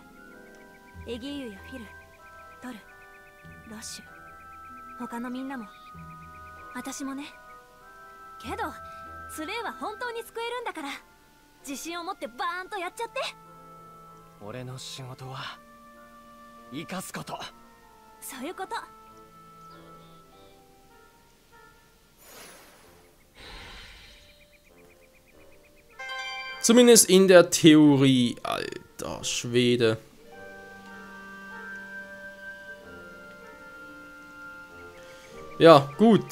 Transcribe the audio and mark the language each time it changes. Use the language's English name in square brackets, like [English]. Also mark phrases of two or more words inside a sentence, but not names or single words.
[Japanese] エギーユやフィル、トル、ロッシュ、他のみんなも私もね。けどスレイは本当に救えるんだから自信を持ってバーンとやっちゃって。俺の仕事は生かすこと。そういうこと。 [German] Zumindest in der Theorie, alter Schwede. Ja, gut.